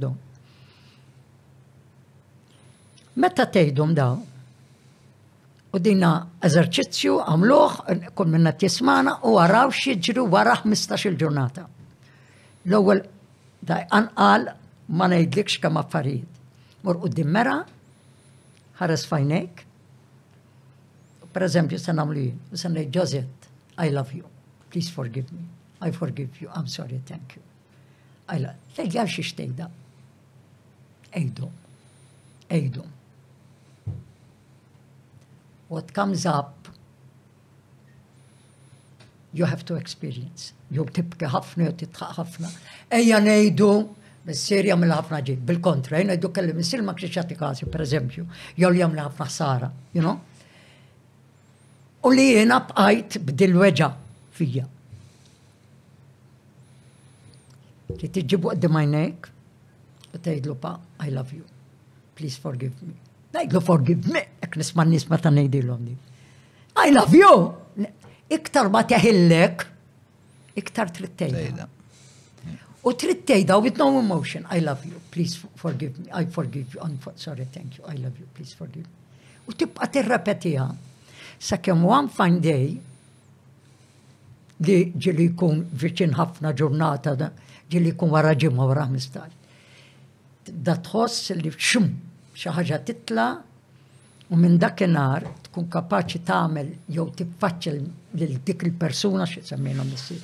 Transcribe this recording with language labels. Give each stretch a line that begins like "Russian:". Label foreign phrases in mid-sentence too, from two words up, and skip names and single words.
Maltese: Meta tgħidhom daw, u dina eżerċizzju għamluh, kull minna tismana u għaraw xieġru wara 15 ġurnata. L-ewwel qal ma ngħidlikx kemm affarijiet. Mur quddiem mera, ħares fajnejk. Per eżempju, se nagħmlu jien, se ngħid Josette,
English: I love you, please forgive me, I forgive you, I'm sorry, thank you.
Maltese: Tgħidli xiex tgħidha. Ejdu.
English: What comes up, you have to experience.
Maltese: Jew tibki ħafna, jew titħaq ħafna. Ejja ngħidu, bis-serja mill-ħafna ġid. Bil-kontra, ngħidu kelli missier ma kienx jagħti kasi, per eżempju, jew li jagħmel ħafna ħsara,
English: you know?
Maltese: U li jiena bqajt b'dil-weġa fija. Li tiġibu qudiem għajnejk u tgħidlu pa,
English: I love you, please forgive me.
Maltese: Ngħidlu
English: forgive me,
Maltese: hekk nisma' n-nies meta ngħidilhom di.
English: I love you!
Maltese: Iktar ma teħillek, iktar trid tgħidha. U trid tgħidha
English: with no emotion, I love you, please forgive me, I forgive you, I'm sorry, thank you, I love you, please forgive me.
Maltese: U tibqa' tirrepetiha sakemm
English: one fine day
Maltese: li ġili jkun viċin ħafna ġurnata, ġili jkun wara ġimgħa wara 15. Da tħoss li xi ħaġa titla' u minn dakinhar tkun kapaċi tagħmel jew tiffaċċel lil dik il-persuna xi semmejhom missier.